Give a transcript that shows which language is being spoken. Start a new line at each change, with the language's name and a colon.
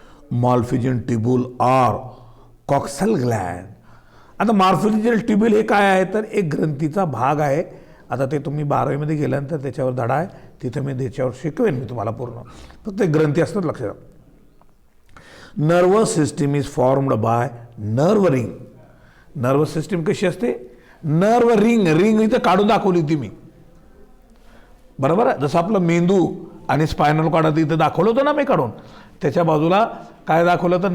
English: Malpighian tubule or coxal gland.
Marathi: आता मॉर्फिजन tubule हे काय आहे? तर एक ग्रंथीचा भाग आहे. आता ते तुम्ही 12वी मध्ये गेल्यानंतर त्याच्यावर धडा आहे, तिथे मी त्याच्यावर शिकवेन मी तुम्हाला पूर्ण. फक्त एक ग्रंथी असतात लक्षात.
English: Nervous system is formed by nerve ring.
Marathi: Nervous system कशी असते? नर्व रिंग इथं काढून दाखवली होती मी, बरोबर आहे? जसं आपलं मेंदू आणि स्पायनल कॉर्ड इथं दाखवलं होतं ना मी काढून, त्याच्या बाजूला काय दाखवलं होतं?